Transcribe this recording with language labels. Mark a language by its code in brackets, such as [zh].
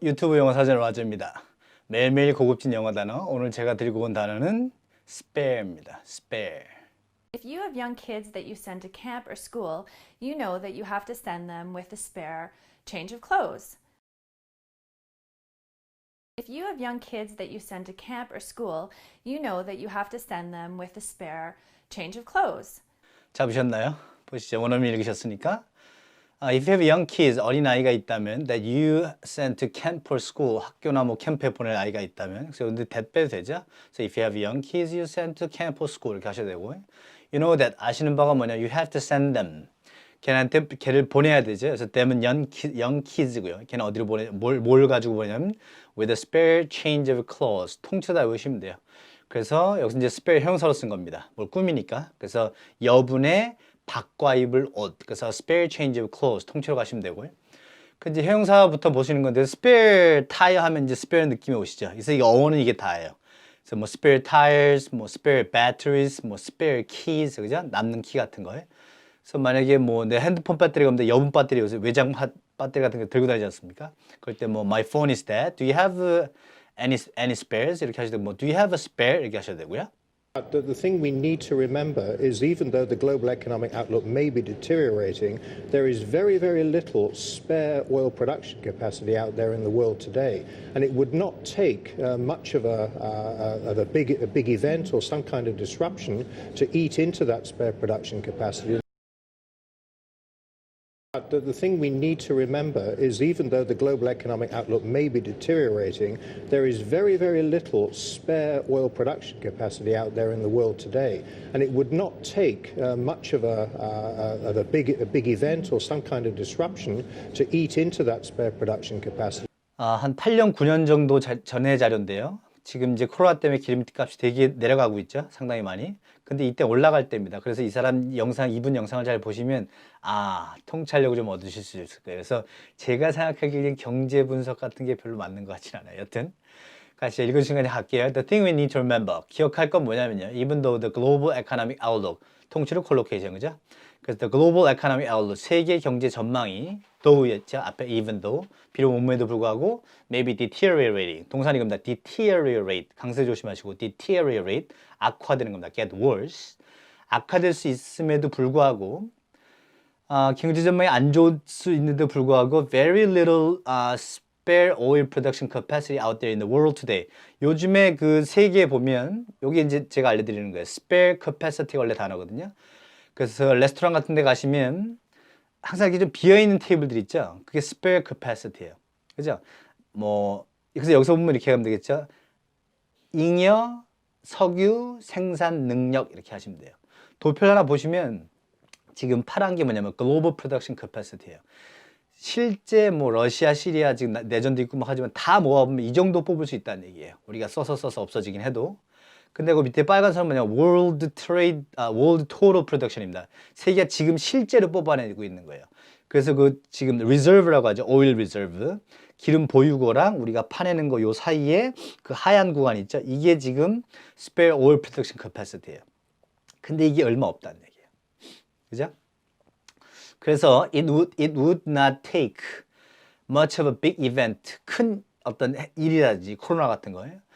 [ko] 유튜브 영어 사전 와즈입니다. 매일매일 고급진 영어 단어. 오늘 제가 들고 온 단어는 spare입니다. [en] spare. If you have young kids that you send to camp or school, you know that you have to send them with a spare change of clothes. If you have young kids that you send to camp or school, you know that you have to send them with a spare change of clothes. [ko] 잡으셨나요? 보시죠. 원어민 읽으셨으니까. [en] If you have young kids, [ko] 어린아이가 있다면 [en] that you send to camp or school, [ko] 학교나 뭐 캠프에 보낼 아이가 있다면 그래서 근데 that 빼도 되죠? [en] So if you have young kids, you send to camp or school [ko] 이렇게 하셔야 되고 [en] You know that [ko] 아시는 바가 뭐냐? [en] You have to send them. [ko] 걔를 보내야 되죠. 그래서 them은 young kids고요. 걔는 어디로 뭘 가지고 보내냐면 [en] with a spare change of clothes. [ko] 통째다 외우시면 돼요. 그래서 여기서 이제 spare 형용사로 쓴 겁니다. 뭘 꾸미니까. 그래서 여분의 바꿔 입을 옷. 그래서 [en] spare change of clothes [ko] 통째로 가시면 되고요. 그 이제 형용사부터 보시는 건데 spare tire 하면 이제 spare 느낌이 오시죠. 그래서 이 어원은 이게 다예요. [en] 그래서 뭐 spare tires, 뭐 spare batteries, 뭐 spare keys, 그죠? [ko] 남는 키 같은 거예요. 그래서 만약에 뭐 내 핸드폰 배터리가 없는데 여분 배터리 요새 외장 배터리 같은 거 들고 다니지 않습니까? [en] 그럴 때 뭐 my phone is dead. Do you have any spares? [ko] 이렇게 하셔도 [en] 뭐 do you have a spare? [ko] 이렇게 하셔도 되고요. [en] The thing we need to remember is even though the global economic outlook may be deteriorating, there is very, very little spare oil production capacity out there in the world today. And it would not take much of a big event or some kind of disruption to eat into that spare production capacity. The thing we need to remember is even though the global economic outlook may be deteriorating, there is very, very little spare oil production capacity out there in the world today. And it would not take much of a big event or some kind of disruption to eat into that spare production capacity. [ko] 한 8년, 9년 정도 전의 자료인데요. 지금 이제 코로나 때문에 기름값이 되게 내려가고 있죠. 상당히 많이. 근데 이때 올라갈 때입니다. 그래서 이 사람 이분 영상을 잘 보시면 통찰력을 좀 얻으실 수 있을 거예요. 그래서 제가 생각하기에는 경제 분석 같은 게 별로 맞는 것 같진 않아요. 여튼 같이 읽은 시간에 할게요. [en] The thing we need to remember. [ko] 기억할 건 뭐냐면요. [en] Even though the global economic outlook. [ko] 통째로 collocation, 그죠? [en] 그래서 the global economic outlook. [ko] 세계 경제 전망이 though였죠. 앞에 even though. 비록 몸에도 불구하고 [en] maybe deteriorating. [ko] 동사는 이겁니다. deteriorate. 강세 조심하시고 deteriorate. 악화되는 겁니다. [en] get worse. [ko] 악화될 수 있음에도 불구하고 경제 전망이 안 좋을 수 있는데도 불구하고 [en] very little spare oil production capacity out there in the world today. [ko] 요즘에 그 세계에 보면 여기 이제 제가 알려드리는 거예요. spare capacity가 원래 단어거든요. 그래서 레스토랑 같은 데 가시면 항상 이렇게 좀 비어있는 테이블들 있죠. 그게 spare capacity예요. 그죠? 그래서 여기서 보면 이렇게 하면 되겠죠. 잉여 석유 생산 능력 이렇게 하시면 돼요. 도표 하나 보시면 지금 파란 게 뭐냐면 global production capacity예요. 실제 뭐 러시아, 시리아 지금 내전도 있고 막 하지만 다 모아보면 이 정도 뽑을 수 있다는 얘기예요. 우리가 써서 없어지긴 해도. 근데 그 밑에 빨간 선은 뭐냐 world total production입니다. 세계가 지금 실제로 뽑아내고 있는 거예요. 그래서 그 지금 reserve라고 하죠. [en] oil reserve. [ko] 기름 보유고랑 우리가 파내는 거 요 사이에 그 하얀 구간 있죠. 이게 지금 spare oil production capacity예요. 근데 이게 얼마 없다는 얘기예요. 그죠? [en] 그래서 it would not take much of a big event. [ko] 큰 어떤 일이라든지 코로나 같은 거예요.